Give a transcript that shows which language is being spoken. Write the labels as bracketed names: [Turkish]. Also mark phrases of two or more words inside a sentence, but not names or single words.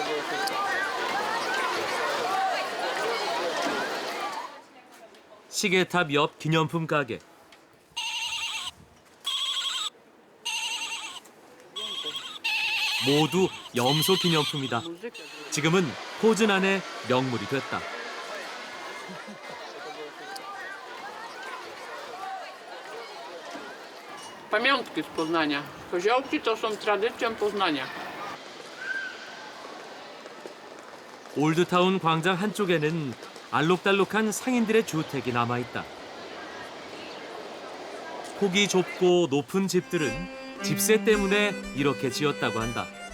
[Korean] 시계탑 옆 기념품 가게. 모두 염소 기념품이다. 지금은 포즈난의 명물이 됐다. [Polish] Pamiątki z Poznania. Koziołki to są tradycją Poznania. [Korean] 올드타운 광장 한쪽에는 알록달록한 상인들의 주택이 남아있다. 폭이 좁고 높은 집들은 집세 때문에 이렇게 지었다고 한다.